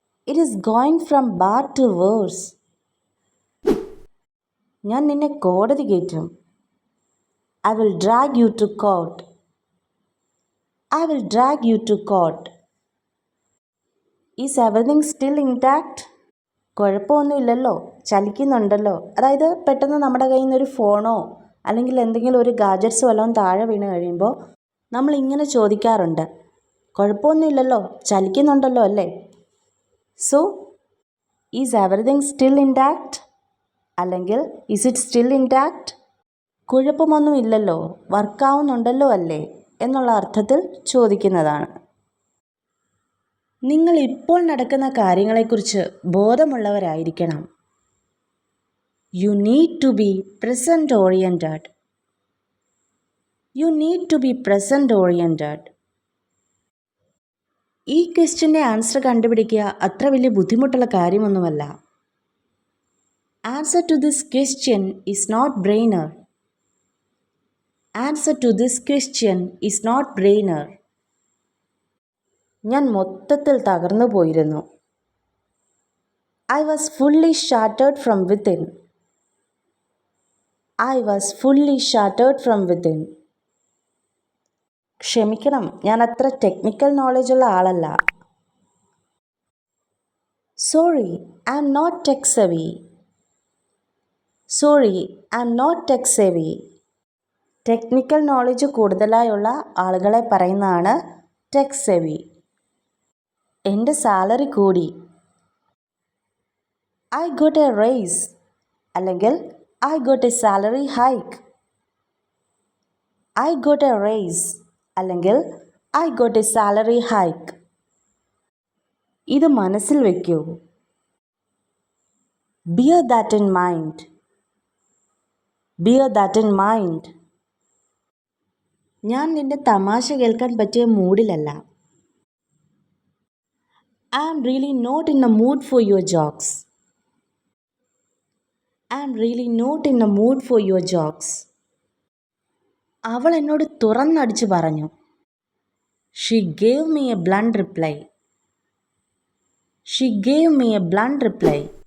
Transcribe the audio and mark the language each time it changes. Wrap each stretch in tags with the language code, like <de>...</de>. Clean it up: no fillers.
<en>It is going from bad to worse.</en> <ml>ഞാൻ നിന്നെ കോടതി കയറ്റും.</ml> <en>I will drag you to court. I will drag you to court. Is everything still intact?</en> <ml>കുഴപ്പമൊന്നുമില്ലല്ലോ, ചലിക്കുന്നുണ്ടല്ലോ. അതായത് പെട്ടെന്ന് നമ്മുടെ കയ്യിൽ നിന്നൊരു ഫോണോ അല്ലെങ്കിൽ എന്തെങ്കിലും ഒരു ഗാഡ്ജറ്റ്സ് വല്ലതും താഴെ വീണ് കഴിയുമ്പോൾ നമ്മളിങ്ങനെ ചോദിക്കാറുണ്ട്, കുഴപ്പമൊന്നുമില്ലല്ലോ, ചലിക്കുന്നുണ്ടല്ലോ അല്ലേ?</ml> <en>so is everything still intact</en> <ml>അല്ലെങ്കിൽ</ml> <en>Is it still intact?</en> <ml>കുഴപ്പമൊന്നുമില്ലല്ലോ, വർക്കാവുന്നുണ്ടല്ലോ അല്ലേ എന്നുള്ള അർത്ഥത്തിൽ ചോദിക്കുന്നതാണ്. നിങ്ങൾ ഇപ്പോൾ നടക്കുന്ന കാര്യങ്ങളെക്കുറിച്ച് ബോധമുള്ളവരായിരിക്കണം.</ml> <en>You need to be present oriented. You need to be present oriented.</en> <ml>ഈ ക്വസ്റ്റ്യൻ്റെ ആൻസർ കണ്ടുപിടിക്കുക അത്ര വലിയ ബുദ്ധിമുട്ടുള്ള കാര്യമൊന്നുമല്ല.</ml> <en>Answer to this question is not brainer. Answer to this question is not brainer.</en> <ml>ഞാൻ മൊത്തത്തിൽ തകർന്നു പോയിരുന്നു.</ml> <en>I was fully shattered from within. I was fully shattered from within.</en> <ml>ക്ഷമിക്കണം, ഞാൻ അത്ര ടെക്നിക്കൽ നോളജുള്ള ആളല്ല.</ml> <en>Sorry, I am not tech savvy. Sorry, I am not tech savvy.</en> <ml>Technical knowledge കൂടുതലായുള്ള ആളുകളെ പറയുന്നതാണ് ടെക് സെവി. എൻ്റെ സാലറി കൂടി.</ml> <en>I got a raise</en> <ml>അല്ലെങ്കിൽ</ml> <en>I got a salary hike. I got a raise</en> <ml>അല്ലെങ്കിൽ</ml> <en>I got a salary hike.</en> <ml>ഇത് മനസ്സിൽ വയ്ക്കൂ.</ml> <en>Bear that in mind. Bear that in mind.</en> <ml>ഞാൻ നിന്റെ തമാശ കേൾക്കാൻ പറ്റിയ മൂഡിലല്ല.</ml> <en>I am really not in the mood for your jokes. I am really not in the mood for your jokes.</en> <ml>അവൾ എന്നോട് തുറന്നടിച്ചു പറഞ്ഞു.</ml> <en>She gave me a blunt reply. She gave me a blunt reply.</en>